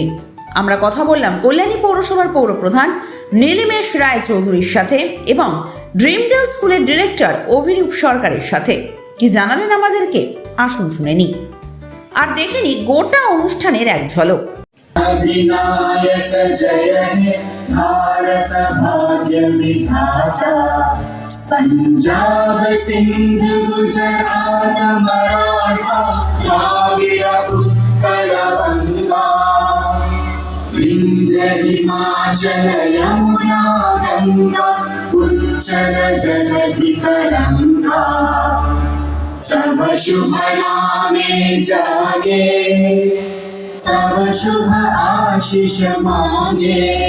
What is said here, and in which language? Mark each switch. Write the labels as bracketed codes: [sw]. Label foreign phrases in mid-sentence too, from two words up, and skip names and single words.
[bn] আমরা কথা বললাম কল্যাণী পৌরসভার পৌরপ্রধান নীলিমেশ রায়চৌধুরীর সাথে এবং ড্রিমডেল স্কুলের ডিরেক্টর অভিরূপ সরকারের সাথে। কি জানালেন আমাদেরকে, আসুন শুনে নি আর দেখে নি গোটা অনুষ্ঠানের এক ঝলক। অধিনায়ক জয় হে ভারত ভাগ্য বিধাতা, পাঞ্জাব সিন্ধ গুজরাট মারাঠা দ্রাবিড় উৎকল গঙ্গা, বিন্ধ্য হিমাচল যমুনা গঙ্গা উচ্ছল জলধি তরঙ্গা, তব শুভ নামে জাগে তব শুভ আশিস মাগে,